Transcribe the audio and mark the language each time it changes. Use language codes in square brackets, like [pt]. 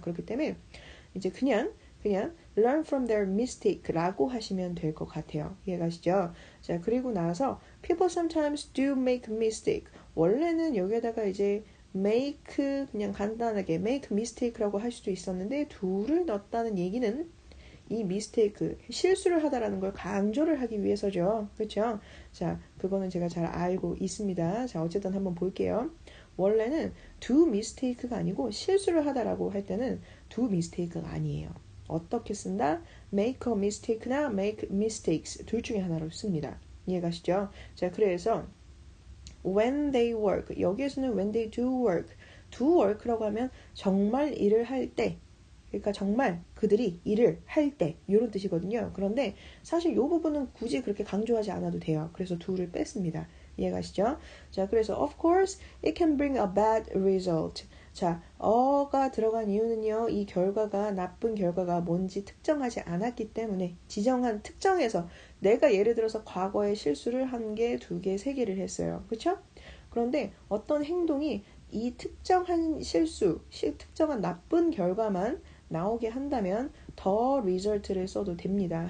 [ko] 그렇기 때문에 이제 그냥 [en] learn from their mistake [ko] 라고 하시면 될 것 같아요. 이해가시죠? 자, 그리고 나서 [en] people sometimes do make mistake. [ko] 원래는 여기에다가 이제 make 그냥 간단하게 [en] make mistake [ko] 라고 할 수도 있었는데 do를 넣었다는 얘기는 이 mistake 실수를 하다라는 걸 강조를 하기 위해서죠. 그렇죠? 자, 그거는 제가 잘 알고 있습니다. 자, 어쨌든 한번 볼게요. 원래는 do mistake가 아니고 실수를 하다라고 할 때는 do mistake가 아니에요. 어떻게 쓴다? [en] make a mistake [ko] 나 [en] make mistakes [ko] 둘 중에 하나로 씁니다. 이해가시죠? 자, 그래서 [en] when they work [ko] 여기에서는 [en] when they do work [ko] 라고 하면 정말 일을 할 때 그러니까 정말 그들이 일을 할 때 이런 뜻이거든요. 그런데 사실 이 부분은 굳이 그렇게 강조하지 않아도 돼요. 그래서 do를 뺐습니다. 이해가시죠? 자, 그래서 [en] of course it can bring a bad result. [ko] 자, 어가 들어간 이유는요. 이 결과가 나쁜 결과가 뭔지 특정하지 않았기 때문에 지정한 특정해서 내가 예를 들어서 과거에 실수를 한 개, 두 개, 세 개를 했어요. 그렇죠? 그런데 어떤 행동이 이 특정한 실수, 특정한 나쁜 결과만 나오게 한다면 더 result를 써도 됩니다.